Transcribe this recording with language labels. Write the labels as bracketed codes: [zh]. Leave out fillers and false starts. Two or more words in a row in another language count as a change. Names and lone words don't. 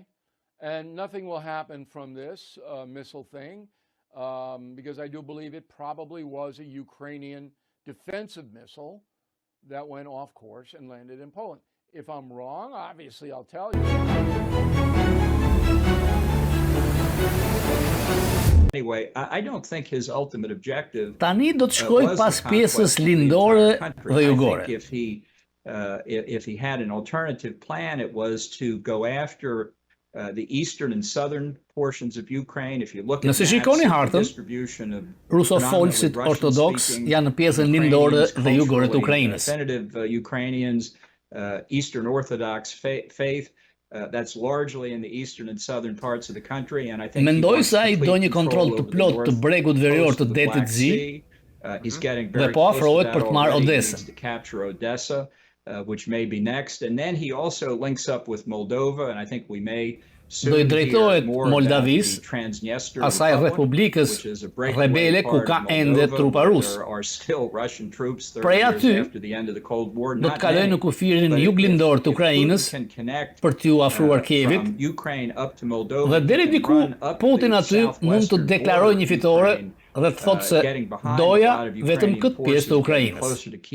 [en] And nothing will happen from this missile thing, because I do believe it probably was a Ukrainian defensive missile that went off course and landed in Poland. If I'm wrong, obviously I'll tell you. Anyway, I don't think his ultimate objective [sq] Tani do të shkoj pas pjesës lindore dhe jugore. [en] If he had an alternative plan, it was to go after the eastern and southern portions of Ukraine. If you look at [sq] Nëse shikoni hartën, rusofolësit ortodoks janë në pjesën lindore dhe jugore të Ukrainës. [en] Definitive Ukrainians, Eastern Orthodox faith. That's largely in the eastern and southern parts of the country, and I think [sq] mendoj se ai do një kontroll të plot të bregut verior të Detit Zi dhe po afrohet për të marrë Odesën. [en] To capture Odessa, which may be next, and then he also links up with Moldova, and I think we may [sq] do I drejtohet Moldavis, asaj republikës rebele ku ka ende trupa rus. Prej aty, do të kaloj në kufirin juglindor të Ukrainës për t'ju afruar Kievit, dhe deri diku Putin aty mund të deklaroj një fitore dhe të thotë se doja vetëm këtë pjesë të Ukrainës.